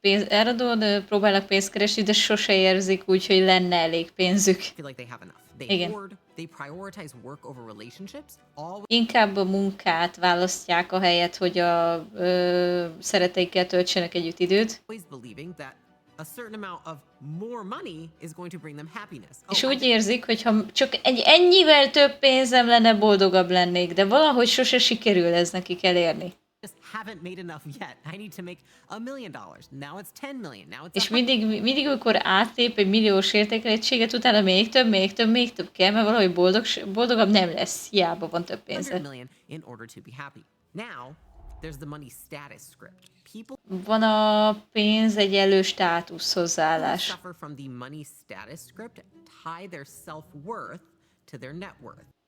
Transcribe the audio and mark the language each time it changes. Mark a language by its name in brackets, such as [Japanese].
[Hungarian] Állandóan próbálnak pénzt keresni, de sose érzik úgy, hogy lenne elég pénzük. [English] feel like they have enough. They [Hungarian] Igen. [English] hoard, they prioritize work over relationships, always [Hungarian] Inkább a munkát választják a helyet, hogy a szeretteikkel töltsenek együtt időt. [English] believing that a certain amount of more money is going to bring them happiness. [Hungarian] És [English] I [Hungarian] úgy érzik, hogy ha csak ennyivel több pénzem lenne, boldogabb lennék, de valahogy sose sikerül ez nekik elérni. [English] just haven't made enough yet. I need to make $1 million. Now it's 10 million. Now it's [Hungarian] És mindig amikor átlép egy milliós értékegységet, utána még több kell, mert valahogy boldogabb nem lesz, hiába van több [English] 100 [Hungarian] pénze. [English] million in order to be happy. Now, there's the money status script. People [Hungarian] Van a pénz egyenlő státusz [English] who [Hungarian] hozzáállás. [English] suffer from the money status script tie their self-worth to their net worth.